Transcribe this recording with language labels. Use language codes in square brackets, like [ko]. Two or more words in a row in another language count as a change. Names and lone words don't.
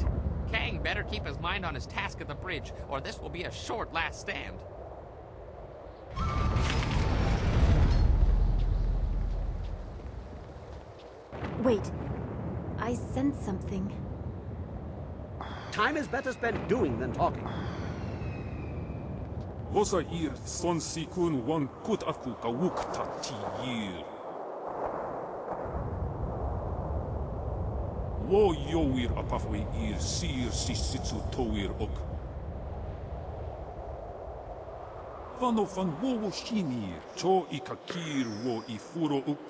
[en] Kang better keep his mind on his task at the bridge, or this will be a short last stand. Wait. I sense something. Time is better spent doing than talking. Hosair son sikun wan kut aku kawuk tatiyir. Wo yowir apafwe ir sir sisitsu towir ok. Vano van wo shinir cho ikakir wo ifuro uk.